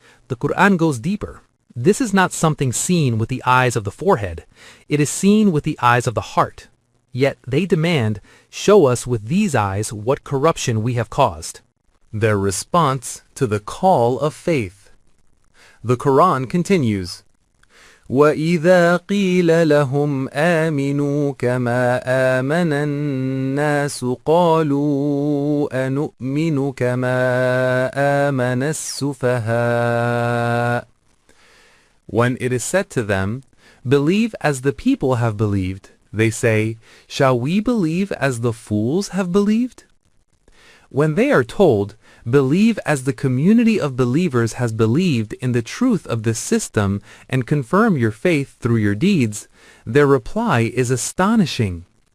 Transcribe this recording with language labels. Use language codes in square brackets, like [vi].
[en] The Quran goes deeper. This is not something seen with the eyes of the forehead. It is seen with the eyes of the heart. Yet they demand, "Show us with these eyes what corruption we have caused." Their response to the call of faith. The Quran continues, [ar] وَإِذَا قِيلَ لَهُمْ آمِنُوا كَمَا آمَنَ النَّاسُ قَالُوا أَنُؤْمِنُ كَمَا آمَنَ السُّفَهَاءُ. [en] When it is said to them, "Believe as the people have believed," they say, "Shall we believe as the fools have believed?" When they are told, "Believe as the community of believers has believed in the truth of this system and confirm your faith through your deeds," their reply is astonishing.